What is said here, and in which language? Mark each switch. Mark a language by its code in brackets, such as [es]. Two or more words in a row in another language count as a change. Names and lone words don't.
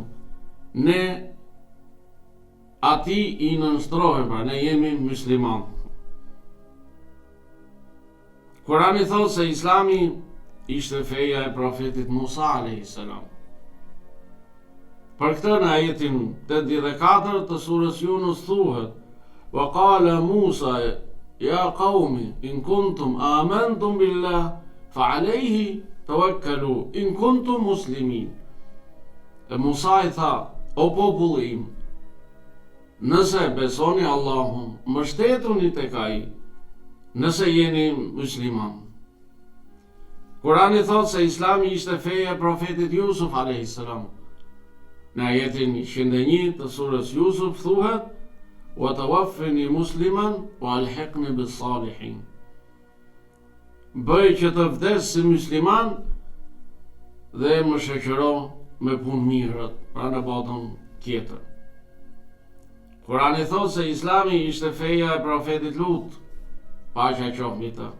[sq] Ne ati i nënstrohem, pra ne jemi musliman. Kurani thot se Islami ishte feja e profetit Musa a.s. Për këtë në ajetin 84 të surës Yunus thuhet: [ar] وقال موسى يا قوم إن كنتم آمنتم بالله فعليه توكلوا إن كنتم مسلمين. [sq] E Musa i tha: O populli im, nëse besoni Allahun, mbështetuni tek ai, nëse jeni musliman. Kurani thot se Islami ishte feja e profetit Jusuf a.s. Në ajetin 101 të surës Jusuf thuhet: [ar] وتوفني مسلما وألحقني بالصالحين. [sq] Bëj që të vdes si musliman dhe më shoqëro me punë mirët, pra në botën tjetër. Kurani thot se Islami ishte feja e profetit Lut, paqja qoftë mbi të.